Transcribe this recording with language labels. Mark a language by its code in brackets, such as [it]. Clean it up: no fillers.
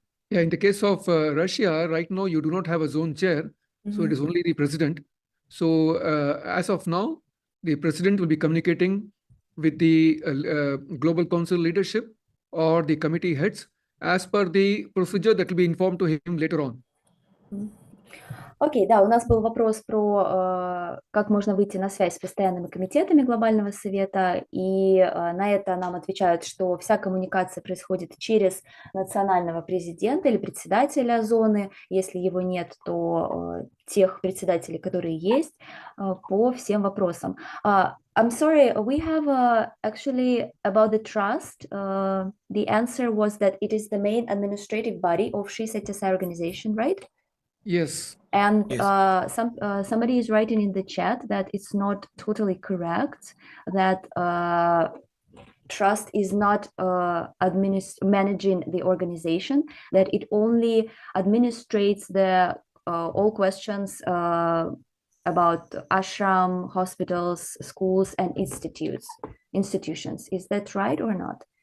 [en] In the case of Russia, right now you do not have a zone chair, so it is only the president. So as of now, the president will be communicating with the Global Council leadership or the committee heads as per the procedure that will be informed to him later on. [ru] Окей, да, у нас был вопрос про как можно выйти на связь с постоянными комитетами Глобального совета, и на это нам отвечают, что вся коммуникация происходит через национального президента или председателя зоны, если его нет, то тех председателей, которые есть, по всем вопросам. [en] I'm sorry, we have actually about the trust, the answer was that it is the main administrative body of Shri Satья Саи organization, right? Yes. And somebody is writing in the chat that it's not totally correct, that trust is not managing the organization, that it only administrates the all questions about ashram, hospitals, schools, and institutions. Is that right or not?